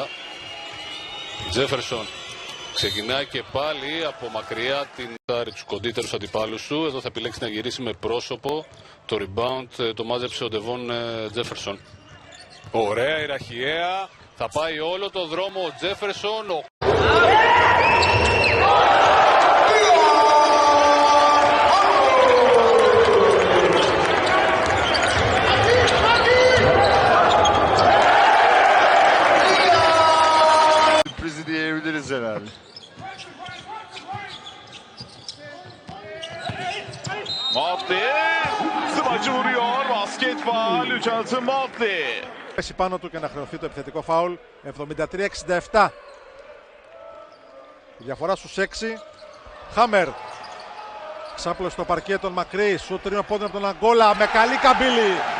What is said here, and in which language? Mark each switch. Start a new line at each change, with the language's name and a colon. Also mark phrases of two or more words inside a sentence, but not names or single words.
Greek: Τζέφερσον ξεκινάει και πάλι από μακριά τους κοντύτερους αντιπάλους του. Εδώ θα επιλέξει να γυρίσει με πρόσωπο. Το rebound το μάζεψε ο Ντεβόν Τζέφερσον. Ωραία η ραχιαία. Θα πάει όλο το δρόμο ο Τζέφερσον.
Turkish: Sürprizi diyebiliriz herhalde. Motley smacı vuruyor. Basket faul. 3-6 Motley.
Greek: Πέσει πάνω του και να χρεωθεί το επιθετικό φάουλ. 73-67. Η διαφορά στους 6. Χάμερ. Ξάπλωσε στο παρκέ τον Μακρύ. Σούτρινο πόδι από τον Αγκόλα. Με καλή καμπύλη.